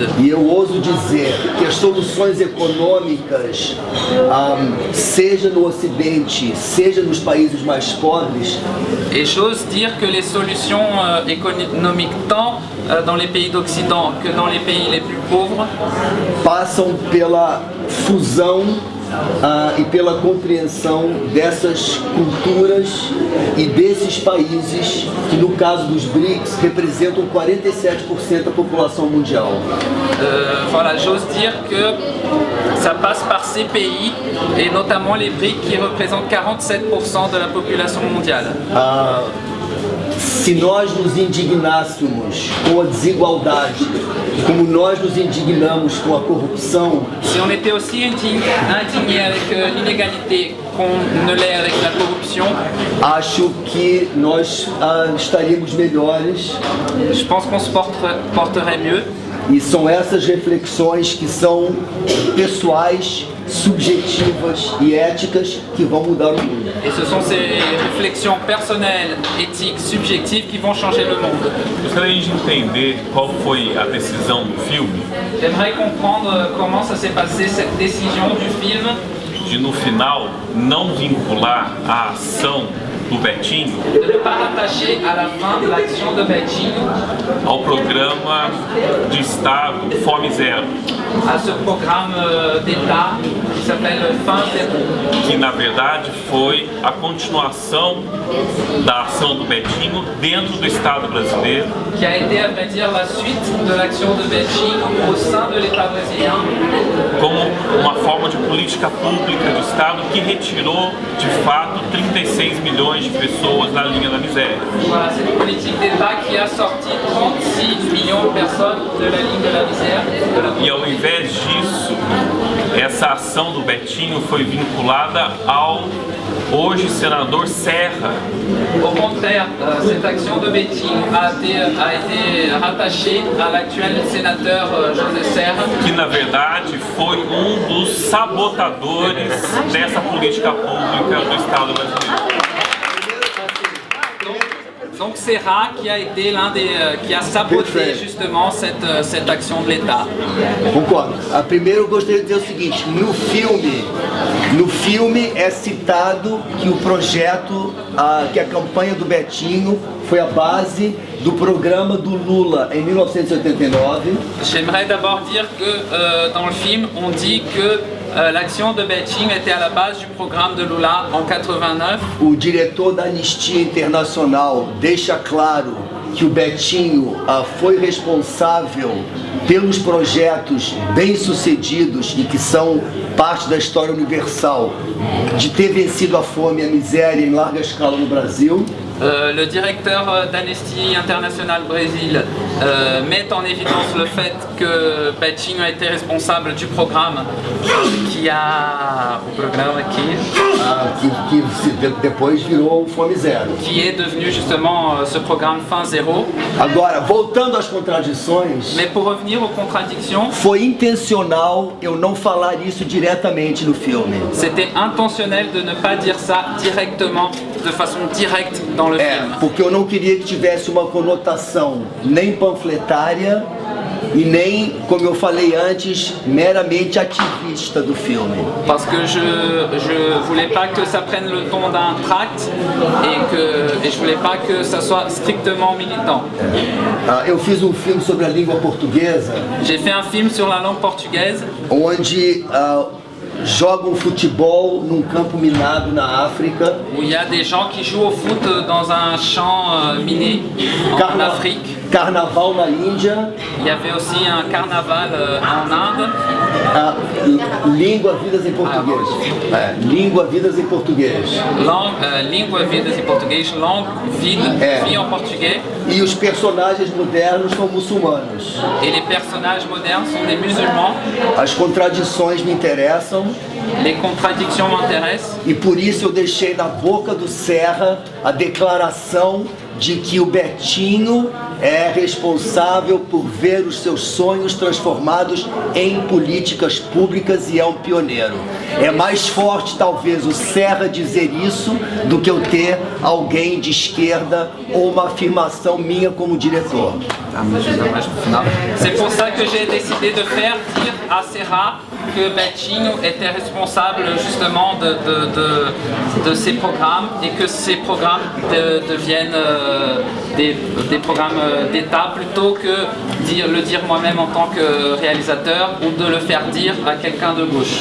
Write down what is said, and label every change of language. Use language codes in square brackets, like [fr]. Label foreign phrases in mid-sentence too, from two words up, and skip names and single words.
[pt] E eu ouso dizer que as soluções econômicas, seja no Ocidente, seja nos países mais pobres, [fr] Et j'ose dire que les solutions économiques, tant dans les pays d'Occident que dans les pays les plus pauvres, [pt] passam pela fusão e pela compreensão dessas culturas e desses países que, no caso dos BRICS, representam 47% da população mundial. [fr] voilà, j'ose dire que ça passe par ces pays, et notamment les BRICS qui représentent 47% de la population mondiale. [pt] Se nós nos indignássemos com a desigualdade, como nós nos indignamos com a corrupção, [fr] Si on était aussi indigné avec l'inégalité qu'on ne l'est avec la corruption, [pt] acho que nós estaríamos melhores. [fr] je pense qu'on se porterait mieux. [pt] E são essas reflexões que são pessoais, subjetivas e éticas que vão mudar o mundo. [fr] Et ce sont ces réflexions personnelles, éthiques, subjectives qui vont changer le monde. [pt] Gostaria de entender qual foi a decisão do filme [fr] J'aimerais comprendre comment ça s'est passé, cette décision du film, [pt] de, no final, não vincular a ação do Betinho [fr] de ne pas rattacher à la fin de l'action de Betinho [pt] ao programa de Estado Fome Zero, [fr] à ce programme d'État qui s'appelle Fin Zéro, [pt] que na verdade foi a continuação da ação do Betinho dentro do Estado brasileiro, [fr] qui a été, à vrai dire, la suite de l'action de Betinho au sein de l'État brésilien, [pt] como uma forma de política pública de Estado que retirou, de fato, 36 milhões de pessoas da linha da miséria. [fr] Voilà, c'est une politique d'État qui a sorti 36 millions de personnes de la ligne de la misère. [pt] E ao invés disso, essa ação do Betinho foi vinculada ao hoje senador Serra, [fr] Au contraire, cette action de Betinho a été rattachée à l'actuel sénateur José Serra, [pt] que na verdade foi dos sabotadores dessa política pública do Estado brasileiro. [fr] donc Serra qui a été l'un des qui a saboté [pt] Perfeito. [fr] justement cette action de l'État. [pt] Concordo. Primeiro eu gostaria de dizer o seguinte, no filme é citado que o projeto, que a campanha do Betinho foi a base do programa do Lula em 1989. [fr] J'aimerais d'abord dire que dans le film on dit que l'action de Betinho était à la base du programme de Lula en 89. [pt] O diretor da Anistia Internacional deixa claro que o Betinho foi responsável pelos projetos bem-sucedidos e que são parte da história universal de ter vencido a fome e a miséria em larga escala no Brasil. [fr] Le directeur d'Amnesty International Brésil met en évidence le fait que Betinho a été responsable du programme qui [pt] Depois virou o Fome Zero. [fr] qui est devenu justement ce programme Fin Zéro. [pt] Agora, voltando às contradições, [fr] Mais pour revenir aux contradictions, [pt] foi intencional eu não falar isso diretamente no filme. [fr] c'était intentionnel de ne pas dire ça directement, de façon directe dans le film. [pt] Porque eu não queria que tivesse uma conotação nem panfletária e nem, como eu falei antes, meramente ativista do filme. [fr] Parce que je voulais pas que ça prenne le ton d'un tract et je voulais pas que ça soit strictement militant. [pt] Eu fiz um filme sobre a língua portuguesa, [fr] J'ai fait un film sur la langue portugaise [pt] onde jogam futebol num campo minado na África. [fr] où il y a des gens qui jouent au foot dans un champ miné en Afrique. [pt] Carnaval na Índia. [fr] Il y avait aussi un carnaval en Inde. [pt] Língua, vidas em português. Língua, vidas em português. Língua, vidas em português, [fr] langue, vida, vie en portugais. [pt] E os personagens modernos são muçulmanos. [fr] Et les personnages modernes sont des musulmans. [pt] As contradições me interessam. [fr] Les contradictions m'intéressent. [pt] E por isso eu deixei na boca do Serra a declaração de que o Betinho é responsável por ver os seus sonhos transformados em políticas públicas e é um pioneiro. É mais forte talvez o Serra dizer isso do que eu ter alguém de esquerda ou uma afirmação minha como diretor. [fr] C'est pour ça que j'ai décidé de faire dire à Serra que Betinho était responsable justement de ces programmes et que ces programmes deviennent des programmes d'État plutôt que le dire moi-même en tant que réalisateur ou de le faire dire à quelqu'un de gauche.